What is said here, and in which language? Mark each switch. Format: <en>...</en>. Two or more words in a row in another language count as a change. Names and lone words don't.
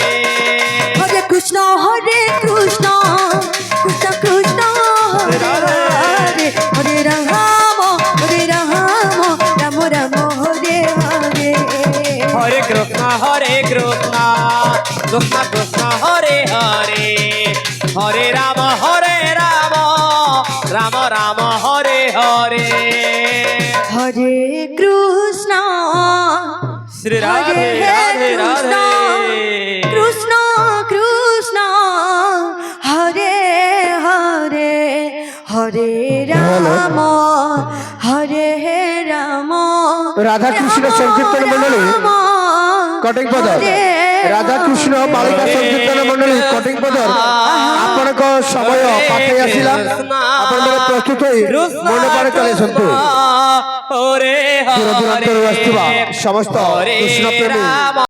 <bn>হরে কৃষ্ণ কৃষ্ণ কৃষ্ণ কৃষ্ণ হরে হরে হরে রাম রাম রাম হরে হরে হরে কৃষ্ণ কৃষ্ণ কৃষ্ণ হরে হরে হরে রাম রাম রাম হরে হরে হরে কৃষ্ণ শ্রী রাধে রাধে রাধে কৃষ্ণ কৃষ্ণ হরে হরে হরে রাম রাধা কৃষ্ণ সংকীর্তন মন্ডলী কটিকপদর রাধা কৃষ্ণ বালিকা সংকীর্তন মন্ডলী কটিকপদর</bn> <or>ଆପଣଙ୍କ ସମୟ ପାଖେଇ ଆସିଲା ଆପଣମାନେ ପ୍ରସ୍ତୁତ ହୋଇ ମଣ୍ଡପରେ ଚାଲିଛନ୍ତି ହରେ ଦୂର ଦୂରାନ୍ତରୁ ଆସିଥିବା ସମସ୍ତ କୃଷ୍ଣ ପ୍ରେମୀ</or>